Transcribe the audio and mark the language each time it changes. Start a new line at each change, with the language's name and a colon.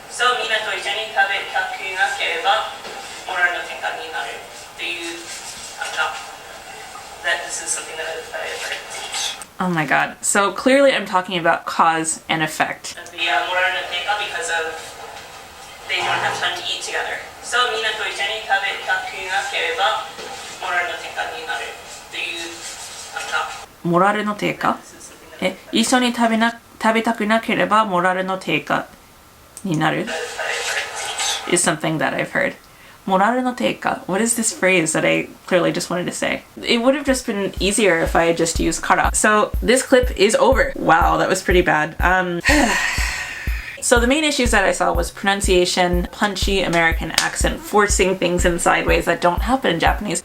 Japanese: So みんなと一緒に食べたくなければモラルの低下になるというなんか
English: that this is something that I've heard. Oh my god. So clearly I'm talking about cause and effect. The moral の低下 because of they don't have time to eat together.
Japanese: So みんなと一緒に食べたくなければモラルの低下になるというなんかモラルの低下？一緒に食べたくなければモラルの低下になる
English: is something that I've heard.
Japanese: モラルの低下.
English: What is this phrase that I clearly just wanted to say? It would have just been easier if I had just used kara. So this clip is over. Wow, that was pretty bad. So the main issues that I saw was pronunciation, punchy American accent, forcing things in sideways that don't happen in Japanese.